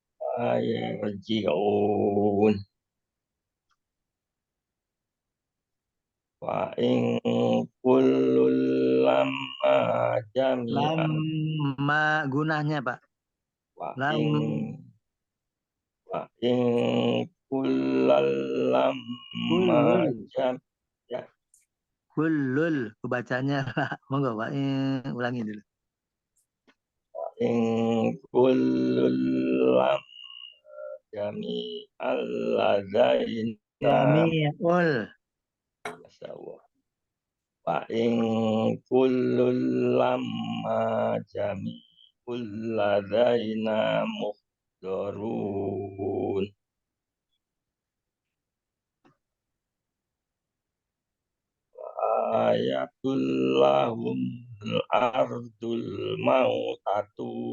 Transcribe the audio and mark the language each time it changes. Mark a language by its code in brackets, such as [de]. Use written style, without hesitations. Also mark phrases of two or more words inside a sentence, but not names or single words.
[ar] يرجعون وإن كل لما جميعا [id] Lama gunanya, Pak. [ar] wa Lam إن كلا لما جم يا [id] kullul. Kebacanya, Pak. Monggo, Pak. Ulangi dulu. [ar] إن كل لم جميع لدينا Jami'ul. سوى وإن كل لما جميع لدينا محضرون آية لهم الأرض الميتة